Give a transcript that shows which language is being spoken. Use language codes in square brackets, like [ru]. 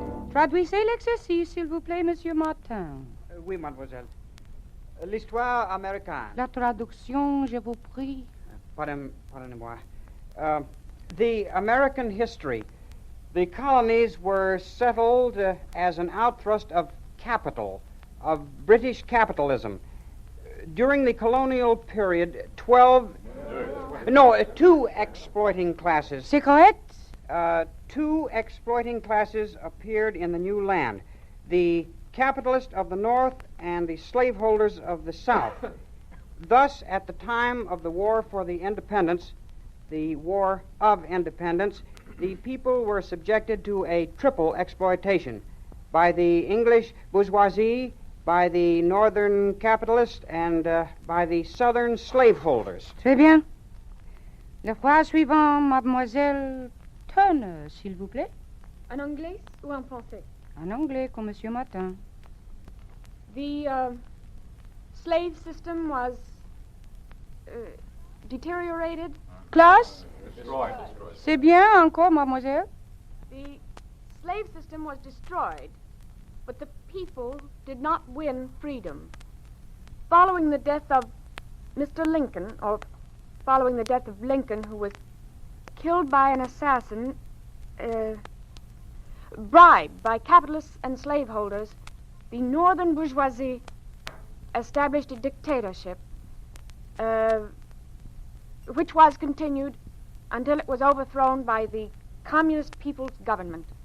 [fr] Traduisez l'exercice, s'il vous plaît, Monsieur Martin. Oui, mademoiselle. L'histoire américaine. La traduction, je vous prie. Pardonnez-moi. [en] The American history. The colonies were settled as an outthrust of capital, of British capitalism. During the colonial period, 2 exploiting classes. [fr] C'est correct? [en] 2 exploiting classes appeared in the new land. The capitalists of the North and the slaveholders of the South. Thus, at the time of the War for the Independence, the War of Independence, the people were subjected to a triple exploitation by the English bourgeoisie, by the northern capitalists, and by the southern slaveholders. [fr] Très bien. Le phrase suivant, mademoiselle Turner, s'il vous plaît. En anglais ou en français? En anglais, comme Monsieur Martin. [en] The slave system was deteriorated. [fr] Classe? C'est bien, encore, mademoiselle. [en] The slave system was destroyed, but the people did not win freedom. Following the death of Mr. Lincoln, or following the death of Lincoln, who was killed by an assassin, bribed by capitalists and slaveholders, the northern bourgeoisie established a dictatorship, which was continued until it was overthrown by the Communist People's Government.